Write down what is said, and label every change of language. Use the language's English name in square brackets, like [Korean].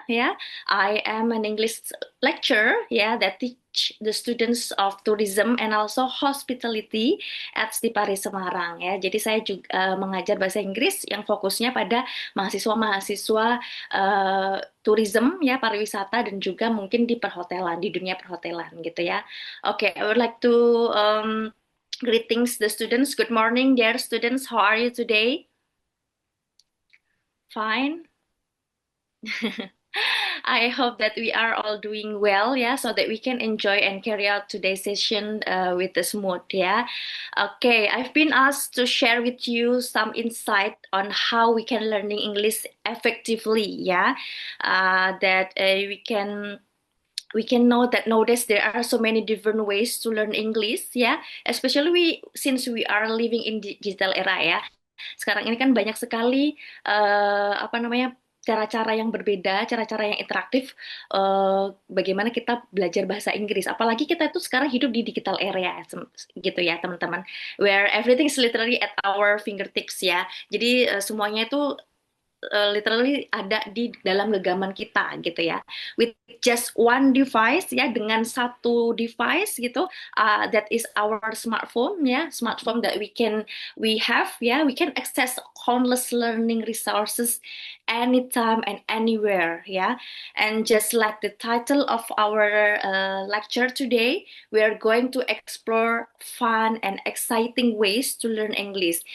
[English] Yeah, I am an English lecturer. Yeah, that teach the students of tourism and also hospitality at Stipari Semarang. [Indonesian] Ya, jadi saya juga mengajar bahasa Inggris yang fokusnya pada mahasiswa-mahasiswa tourism ya pariwisata dan juga mungkin di perhotelan di dunia perhotelan gitu ya. [English] Oke, I would like to greetings, the students. Good morning, dear students. How are you today? Fine. I hope that we are all doing well, yeah, so that we can enjoy and carry out today's session with a smooth, yeah. Okay, I've been asked to share with you some insight on how we can learning English effectively, yeah. That we can know that nowadays there are so many different ways to learn English, ya. Especially since we are living in digital era, ya. [Indonesian] Sekarang ini kan banyak sekali apa namanya cara-cara yang berbeda, cara-cara yang interaktif, bagaimana kita belajar bahasa Inggris. Apalagi kita itu sekarang hidup di digital era, ya, gitu ya teman-teman. [English] Where everything is literally at our fingertips ya. [Indonesian] Jadi semuanya itu literally ada di dalam genggaman kita gitu ya. [English] With just one device ya, [Indonesian] dengan satu device gitu, [English] that is our smartphone ya, smartphone that we have ya, we can access countless learning resources anytime and anywhere ya. And just like the title of our lecture today, we are going to explore fun and exciting ways to learn English.